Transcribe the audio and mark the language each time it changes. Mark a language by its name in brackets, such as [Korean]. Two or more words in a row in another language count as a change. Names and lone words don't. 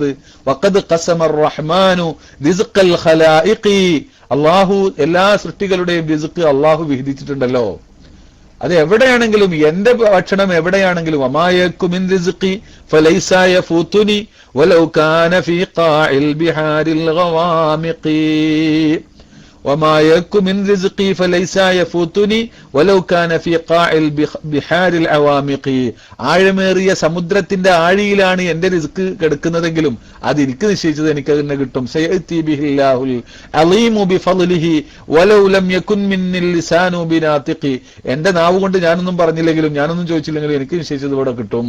[Arabic] وقد قسم الرحمن رزق الخلائق. [Malayalam] അല്ലാഹു എല്ലാ സൃഷ്ടികളുടെയും റിസ്ഖ് അല്ലാഹു വിഹിതിച്ചിട്ടുണ്ടല്ലോ. അത് എവിടെയാണെങ്കിലും, എന്റെ ഭക്ഷണം എവിടെയാണെങ്കിലും, [Arabic] وما يكن من رزقي فليس يفوتني ولو كان في قاع البحار العوامق. وما يكن من رزقي فليس يفوتني ولو كان في قاع البحار العوامق. [Malayalam] ആഴമേറിയ സമുദ്രത്തിന്റെ ആഴിയിലാണ് എന്റെ റിസ്ക് കിടക്കുന്നതെങ്കിലും അത് എനിക്ക് നിശ്ചയിച്ചത് എനിക്ക് തന്നെ കിട്ടും. [Arabic] سيأتي به الله العليم بفضله ولو لم يكن مني اللسان بناطق. [Malayalam] എന്റെ നാവ് കൊണ്ട് ഞാനൊന്നും പറഞ്ഞില്ലെങ്കിലും ഞാനൊന്നും ചോദിച്ചില്ലെങ്കിലും എനിക്ക് നിശ്ചയിച്ചത് ഇവിടെ കിട്ടും.